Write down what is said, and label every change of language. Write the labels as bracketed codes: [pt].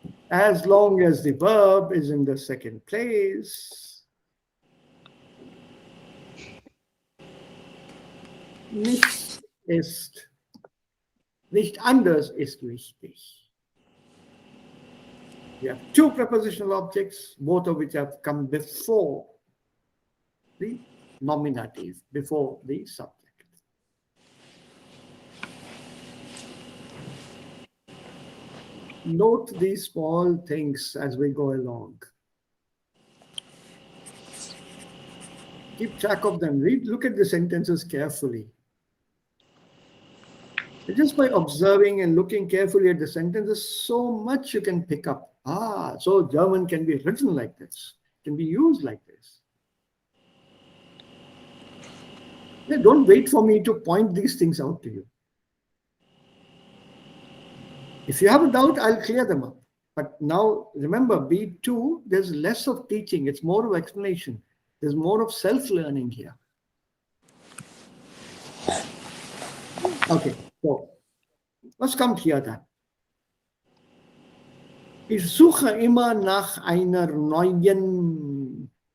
[en] As long as the verb is in the second place, [de] nichts ist, nicht anders ist wichtig. [en] We have two prepositional objects, both of which have come before the nominative, before the subject. Note these small things as we go along. Keep track of them. Look at the sentences carefully. Just by observing and looking carefully at the sentences, so much you can pick up. Ah, so German can be written like this, can be used like this. Don't wait for me to point these things out to you. If you have a doubt, I'll clear them up. But now, remember, B2, there's less of teaching. It's more of explanation. There's more of self-learning here. [de] Okay, so was kommt hier dann? Ich suche immer nach einer neuen